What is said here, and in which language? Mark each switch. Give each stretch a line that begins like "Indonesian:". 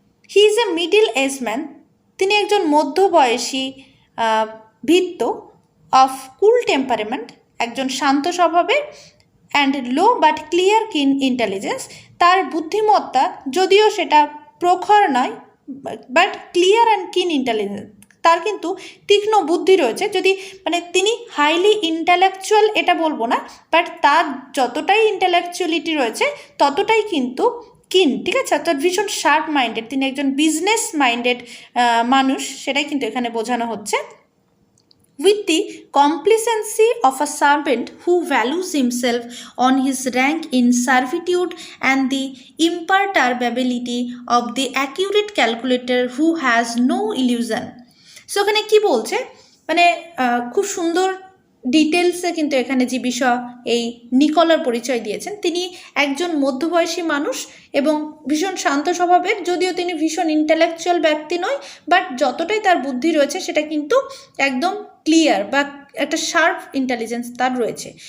English: he is a middle age man,
Bangla: তিনি একজন মধ্যবয়সী ভৃত্য,
English: of cool temperament,
Bangla: একজন শান্ত স্বভাবের,
English: and low but clear keen intelligence,
Bangla: তার বুদ্ধিমত্তা যদিও সেটা প্রখর নয়,
English: but clear and keen intelligence,
Bangla: তার কিন্তু তীক্ষ্ণ বুদ্ধি রয়েছে। যদি মানে তিনি হাইলি ইন্টেলেকচুয়াল এটা বলবো না, বাট তার যতটাই ইন্টেলেকচুয়ালিটি রয়েছে ততটাই কিন্তু কিন, ঠিক আছে, অর্থাৎ ভীষণ শার্প মাইন্ডেড, তিনি একজন বিজনেস মাইন্ডেড মানুষ, সেটাই কিন্তু এখানে বোঝানো হচ্ছে।
English: With the complacency of a servant who values himself on his rank in servitude and the imperturbability of the accurate calculator who has no illusion.
Bangla: So এখানে কী বলছে, মানে খুব সুন্দর ডিটেলসে কিন্তু এখানে যে বিষয় এই নিকোলার পরিচয় দিয়েছেন, তিনি একজন মধ্যবয়সী মানুষ এবং ভীষণ শান্ত স্বভাবের, যদিও তিনি ভীষণ ইন্টেলেকচুয়াল ব্যক্তি নয়, বাট যতটাই তার বুদ্ধি রয়েছে সেটা কিন্তু একদম ক্লিয়ার বা একটা শার্প ইন্টেলিজেন্স তার রয়েছে।